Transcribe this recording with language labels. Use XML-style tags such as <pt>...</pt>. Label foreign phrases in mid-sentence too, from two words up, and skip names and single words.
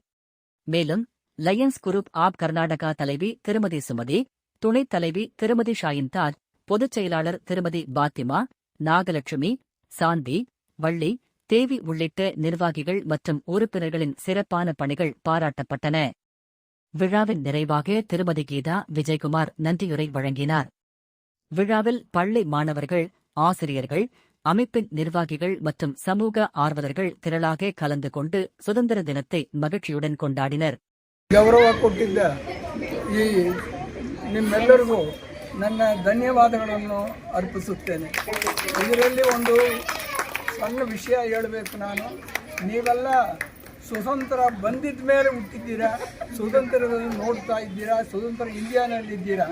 <ta>மேலும் லயன்ஸ் குரூப் ஆப் கர்நாடகா தலைவி திருமதி சுமதி, துணைத் தலைவி திருமதி ஷாயின்தாஜ், பொதுச் செயலாளர் திருமதி பாத்திமா, நாகலட்சுமி, சாந்தி, வள்ளி, தேவி உள்ளிட்ட நிர்வாகிகள் மற்றும் உறுப்பினர்களின் சிறப்பான பணிகள் பாராட்டப்பட்டன. விழாவின் நிறைவாக திருமதி கீதா விஜயகுமார் நன்றியுரை வழங்கினார். விழாவில் பள்ளி மாணவர்கள், ஆசிரியர்கள், அமைப்பின் நிர்வாகிகள் மற்றும் சமூக ஆர்வலர்கள் திரளாக கலந்து கொண்டு சுதந்திர ದಿನத்தை ಮಗಿழ்ச்சியுடன் கொண்டாடினர்.</ta> <kn>ಗೌರವ ಕೊಟ್ಟಿದ್ದ ಈ ನಿಮ್ಮೆಲ್ಲರಿಗೂ ನನ್ನ ಧನ್ಯವಾದಗಳನ್ನು ಅರ್ಪಿಸುತ್ತೇನೆ. ಇದರಲ್ಲಿ ಒಂದು ಸಣ್ಣ ವಿಷಯ ಹೇಳಬೇಕು. ನೀವೆಲ್ಲ ಸ್ವತಂತ್ರ ಬಂದಿದ್ದ ಮೇಲೆ ಹುಟ್ಟಿದ್ದೀರಾ, ಸ್ವತಂತ್ರದಲ್ಲಿ ನೋಡ್ತಾ ಇದ್ದೀರಾ, ಸ್ವತಂತ್ರ ಇಂಡಿಯಾನಲ್ಲಿದ್ದೀರಾ.</kn>